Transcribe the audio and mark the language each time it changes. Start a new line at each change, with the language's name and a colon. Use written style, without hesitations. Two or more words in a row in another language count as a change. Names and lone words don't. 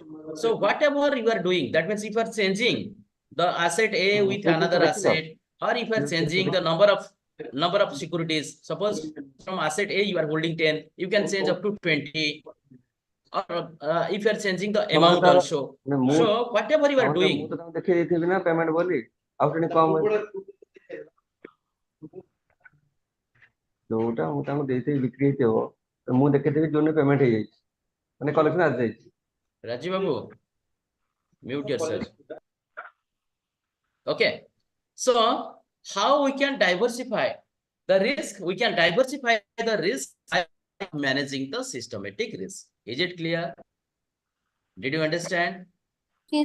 English: So whatever you are doing, that means if you are changing the asset A with another asset, or if you are changing the number of securities, suppose from asset A you are holding 10, you can change up to 20. Or if you are changing the amount also. So whatever you are doing, payment boli out कम जोटा
Odia: ମୁଁ ତାଙ୍କୁ ଦେଇଥିବି ବିକ୍ରି ହେଇଥିବ ମୁଁ ଦେଖିଥିବି ଯୋଉନେ ପେମେଣ୍ଟ ହେଇଯାଇଛି ମାନେ କଲେକ୍ସନ ଆସି ଯାଇଛି
English: Rajiv Babu, mute yourself. Okay. So how we can diversify the risk? We can diversify the risk by managing the systematic risk. Is it clear? Did you understand?